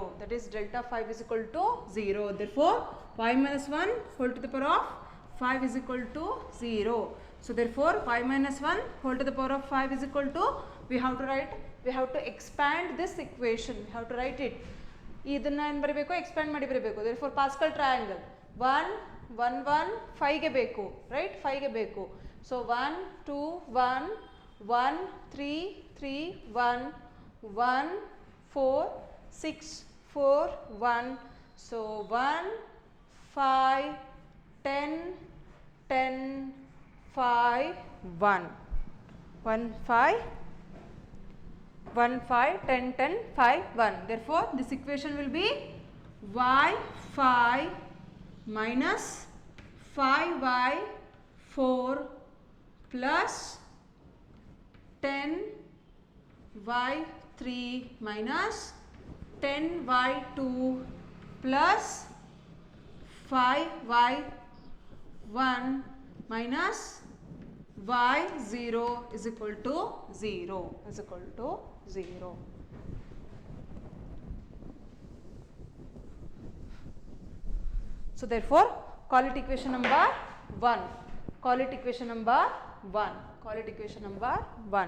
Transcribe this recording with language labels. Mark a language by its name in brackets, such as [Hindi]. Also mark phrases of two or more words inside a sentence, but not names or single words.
[English] That is delta phi is equal to 0. Therefore y minus 1 whole to the power of 5 is equal to 0. So therefore y minus 1 whole to the power of 5 is equal to, we have to expand this equation, we have to write it. [Kannada] ಇದನ್ನ ಏನು ಬರಬೇಕು? ಎಕ್ಸ್ಪ್ಯಾಂಡ್ ಮಾಡಿ ಬರಬೇಕು. [English] Therefore Pascal triangle [Kannada] 1 1 1 5 ಗೆ ಬೇಕು, ರೈಟ್, 5 ಗೆ ಬೇಕು. [English] ಸೊ 1 2 1 1 3 3 1 1 4 6 4 1. So 1 5 10 10 5 1 1 5 1 5 10 10 5 1. Therefore this equation will be y5 minus 5y4 plus 10y3 minus 10y2 plus 5y1 minus y0 is equal to 0 is equal to 0. So therefore call it equation number 1. Call it equation number 1. Call it equation number 1.